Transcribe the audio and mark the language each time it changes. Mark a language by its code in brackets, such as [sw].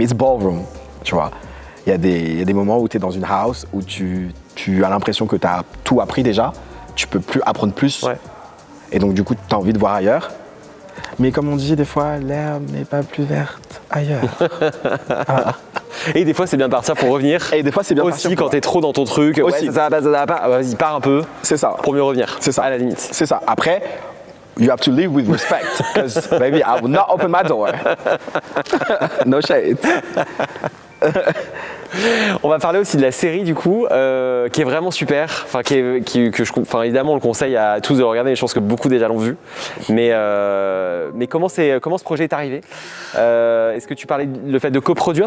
[en] It's ballroom, [fr] tu vois. Il y a des moments où tu es dans une house, où tu as l'impression que tu as tout appris déjà, tu peux plus apprendre plus. Ouais. Et donc du coup, tu as envie de voir ailleurs. Mais comme on dit des fois, l'herbe n'est pas plus verte ailleurs. Voilà. Et des fois, c'est bien de partir pour revenir. Et des fois, c'est bien aussi quand t'es trop dans ton truc. Aussi. Ouais, ça va pas. Vas-y, pars un peu. C'est ça. Pour mieux revenir. C'est ça. À la limite. C'est ça. Après, [en] you have to live with respect. Because, baby, I will not open my door. No shade. [fr] On va parler aussi de la série du coup, qui est vraiment super. Enfin, évidemment, on le conseille à tous de le regarder. Mais je pense que beaucoup déjà l'ont vu. Mais comment ce projet est arrivé? Est-ce que tu parlais le fait de coproduire?